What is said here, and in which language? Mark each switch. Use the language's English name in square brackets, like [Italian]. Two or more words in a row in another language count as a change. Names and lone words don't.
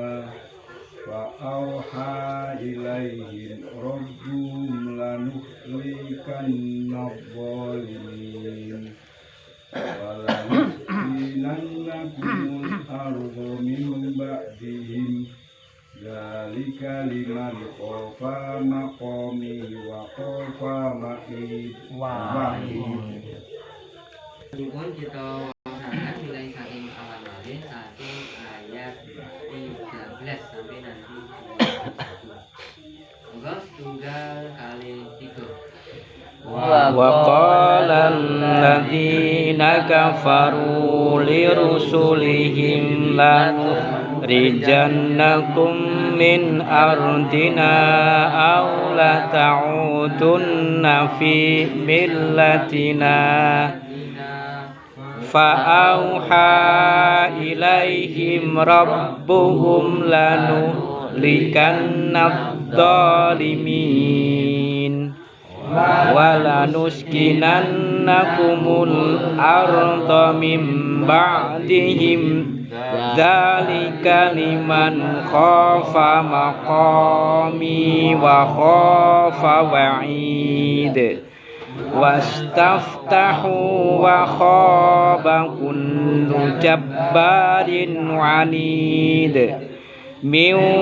[Arabic] فأوحى إليهم ربهم لنهلكن الظالمين ولنسكننكم الأرض من بعدهم ذلك لمن خاف مقامي وخاف وعيد. [Javanese] Pun kita wawasankan mulai saking awal malih saking ayat 13 [Indonesian] sampai nanti [Javanese] 21. Moga setunggal kali 3. [Arabic] وقال الذين كفروا لرسلهم لنخرجنكم من أرضنا أو لتعودن في ملتنا فأوحى إليهم ربهم لنهلكن الظالمين ولنسكننكم الأرض من بعدهم ذلك لمن خاف مقامي وخاف وعيد واستفتحوا وخاب كل جبار عنيد من